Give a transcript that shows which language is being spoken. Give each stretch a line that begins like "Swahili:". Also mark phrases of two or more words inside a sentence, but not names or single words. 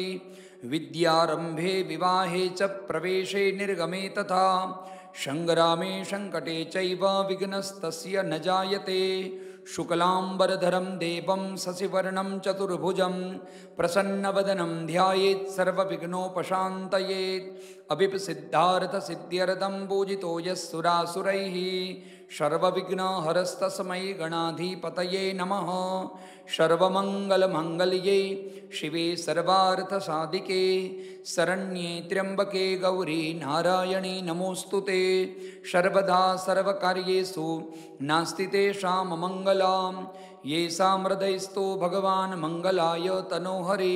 Sanskrit: વિદ્યારંભે વિવાહે ચ પ્રવેશે નિર્ગમે તથા સંગ્રામે સંકટે ચૈવ વિઘ્નસ્તસ્ય ન જાયતે. શુક્લાંબરધરમ દેવમ શશિવર્ણમ ચતુર્ભુજમ પ્રસન્નવદનમ ધ્યાયેત સર્વવિઘ્નોપશાંતયેત. અભિપ્સિદ્ધાર્થસિદ્ધ્યર્થમ પૂજિતો યઃ સુરાસુરૈઃ सर्वविघ्नहरस्तस्मै गणाधिपतये नमः। सर्वमङ्गलमाङ्गल्ये शिवे सर्वार्थसाधिके शरण्ये त्र्यम्बके गौरी नारायणी नमोऽस्तुते। सर्वदा सर्वकार्येषु नास्ति तेषां मङ्गलं येषां हृदयस्थो भगवान् मङ्गलाय तनोहरि।